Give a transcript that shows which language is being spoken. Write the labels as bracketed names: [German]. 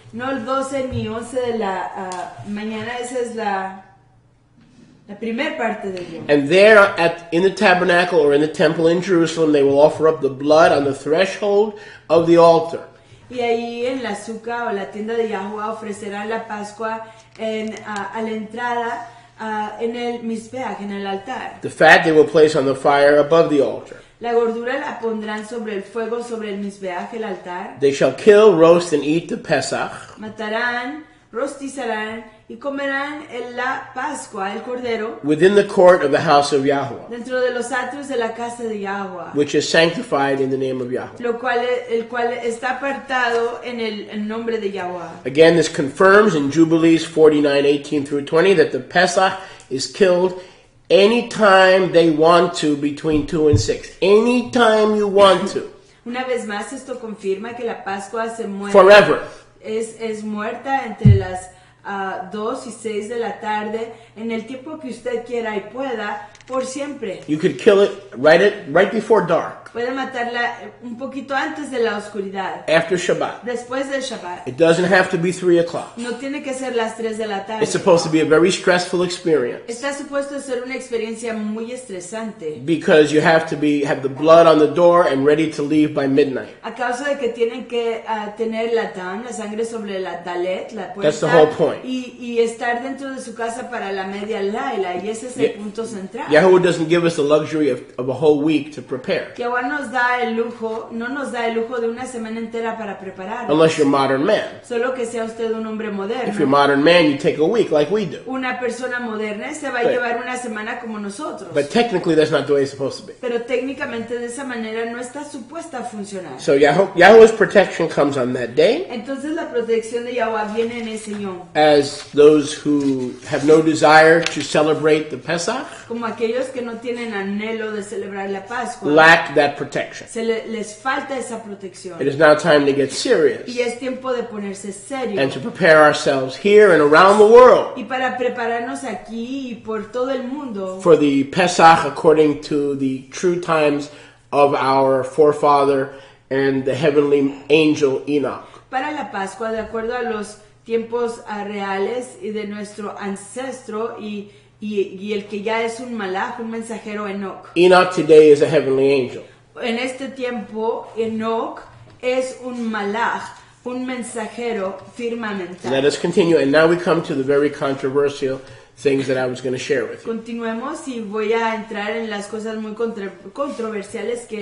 [Spanish] No el 12 ni 11 de la mañana, esa es la primera parte del yom. [English] And there in the tabernacle or in the temple in Jerusalem, they will offer up the blood on the threshold of the altar. [Spanish] Y ahí en la suca o la tienda de Yahuwah ofrecerán la Pascua a la entrada en el mizbeach, en el altar. [English] The fat they will place on the fire above the altar. [Spanish] La gordura la pondrán sobre el fuego, sobre el mizbeach, el altar. [English] They shall kill, roast, and eat the Pesach. [Spanish] Matarán, rostizarán y comerán la Pascua, el cordero, [English] within the court of the house of Yahuwah, [Spanish] dentro de los atrios de la casa de Yahuwah, [English] which is sanctified in the name of Yahuwah. [Spanish] El cual está apartado en el nombre de Yahuwah. [English] Again, this confirms in Jubilees 49:18 through 20 that the Pesach is killed anytime they want to between 2 and 6. Anytime you want to. [Spanish] Una vez más, esto confirma que la Pascua se muere. [English] Forever. [Spanish] Es muerta entre las 2 y 6 de la tarde, en el tiempo que usted quiera y pueda, por siempre. [English] You could kill it right before dark. [Spanish] Puede matarla un poquito antes de la oscuridad. [English] After Shabbat. [Spanish] Después del Shabbat. [English] It doesn't have to be 3 o'clock. [Spanish] No tiene que ser las 3 de la tarde. [English] It's supposed to be a very stressful experience. [Spanish] Está supuesto ser una experiencia muy estresante. [English] Because you have to have the blood on the door and ready to leave by midnight. [Spanish] A causa de que tienen que tener la sangre sobre la talet, la puerta. [English] That's the whole point. [Spanish] Y estar dentro de su casa para la media laila, y ese es el punto central. [English] Yahuwah doesn't give us the luxury of a whole week to prepare. [Spanish] Yahuwah no nos da el lujo de una semana entera para prepararnos. [English] Unless you're a modern man. [Spanish] Solo que sea usted un hombre moderno. [English] If you're a modern man, you take a week like we do. [Spanish] Una persona moderna se va a llevar una semana como nosotros. [English] But technically that's not the way it's supposed to be. [Spanish] Pero técnicamente de esa manera no está supuesta a funcionar. [English] So Yahuwah's protection comes on that day. [Spanish] Entonces la protección de Yahuwah viene en ese yom. [English] As those who have no desire to celebrate the Pesach. [Spanish] Como aquellos aquellos que no tienen anhelo de celebrar la Pascua [English] lack that protection. [Spanish] les falta esa protección. [English] It is now time to get serious [Spanish] Y es tiempo de ponerse serio. [English] and to prepare ourselves here and around the world [Spanish] Y para prepararnos aquí y por todo el mundo [English] for the Pesach according to the true times of our forefather and the heavenly angel Enoch. [Spanish] para la Pascua de acuerdo a los tiempos reales y de nuestro ancestro y el que ya es un malach, un mensajero Enoch. [English] Enoch today is a heavenly angel. [Spanish] En este tiempo Enoch es un malach, un mensajero firmamental. [English] Let us continue, and now we come to the very controversial things that I was going to share with you. [Spanish] Continuemos y voy a entrar en las cosas muy controversiales que